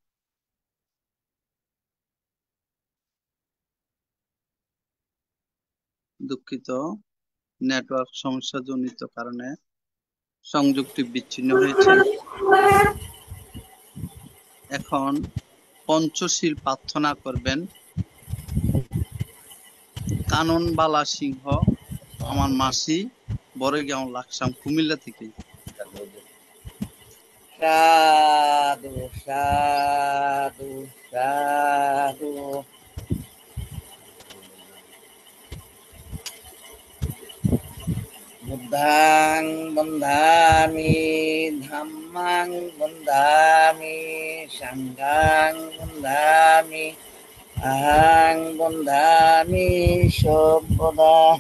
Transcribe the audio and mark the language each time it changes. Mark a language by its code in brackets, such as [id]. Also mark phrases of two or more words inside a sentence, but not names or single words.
[bn] দুঃখিত, নেটওয়ার্ক সমস্যাজনিত কারণে সংযোগটি বিচ্ছিন্ন হয়েছে। এখন পঞ্চশীল প্রার্থনা করবেন কাননবালা সিংহ, আমার মাসি, বড়গাঁও লাকসাম কুমিল্লা থেকে। [pi] Sadhu, sadhu, sadhu. Buddhang bandhami, dhammang bandhami, sanghang bandhami, ahang bandhami, sabada.